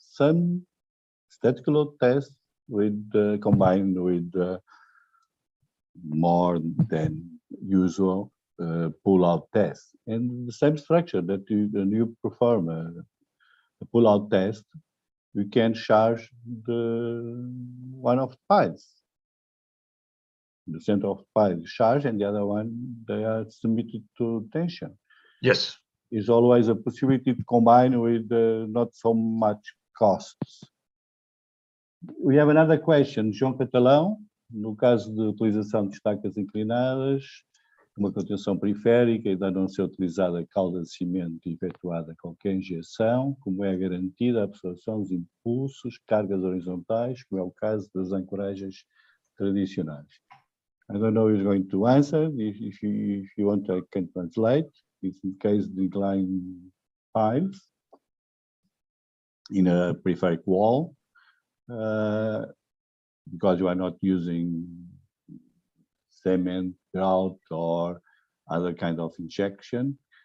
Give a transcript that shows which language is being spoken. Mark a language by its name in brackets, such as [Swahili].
[English] Some static load tests combined with more than usual pull-out tests, and the same structure that you perform a pull-out test, you can charge one of the piles. The center of the pile is charged, and the other one they are submitted to tension. Yes, is always a possibility to combine with not so much costs. We have another question, João Catalão. [Portuguese] No caso de utilização de estacas inclinadas, uma contenção periférica e de não ser utilizada a calda de cimento efetuada qualquer injeção, como é garantida a absorção dos impulsos, cargas horizontais, como é o caso das ancoragens tradicionais? [English] I don't know who's going to answer. If you want, I can translate. It's in case of inclined piles in a peripheric wall, because you are not using cement, grout, or other kind of injection.